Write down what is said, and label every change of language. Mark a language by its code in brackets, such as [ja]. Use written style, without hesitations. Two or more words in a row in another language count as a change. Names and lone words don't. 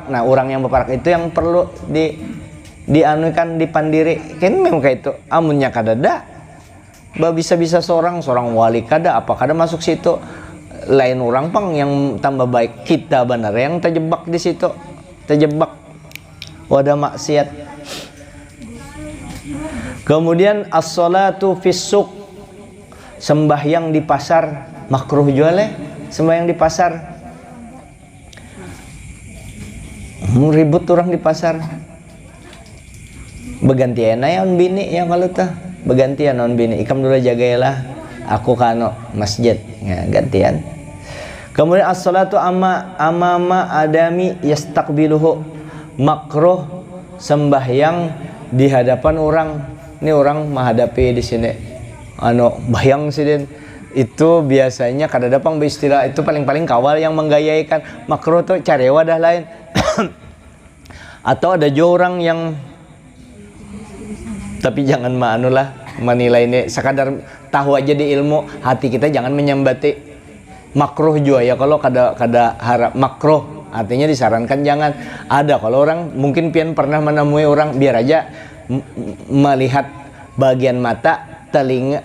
[bjn] Nah, orang yang beparak itu yang perlu dianukan dipandiri. Kan memang kayak itu. Amunnya kada ada. Bisa-bisa seorang wali kada masuk situ. Lain orang pang yang tambah baik, kita benar yang terjebak di situ. Terjebak wadah maksiat. [ar] Kemudian الصلاة في السوق. [bjn] sembahyang di pasar makruh jual sembahyang di pasar. Ribut orang di pasar. Begantian aja on bini ya kalau tuh. Begantian on bini. Ikam dulu jagailah. Aku kano masjid. Ya, gantian. Kemudian [ar] الصلاة أمام آدمي يستقبله. [bjn] Makruh sembahyang di hadapan orang. Ini orang menghadapi di sini. Bayang sidin. Itu biasanya kada dapang beristilah itu paling-paling kawal yang menggayaikan. Makruh tuh cari wadah lain. Atau ada juga orang yang tapi jangan menilai ini sekadar tahu aja di ilmu hati kita jangan menyambati makruh juga ya kalau kada harap makruh artinya disarankan jangan ada kalau orang mungkin pian pernah menemui orang biar aja melihat bagian mata telinga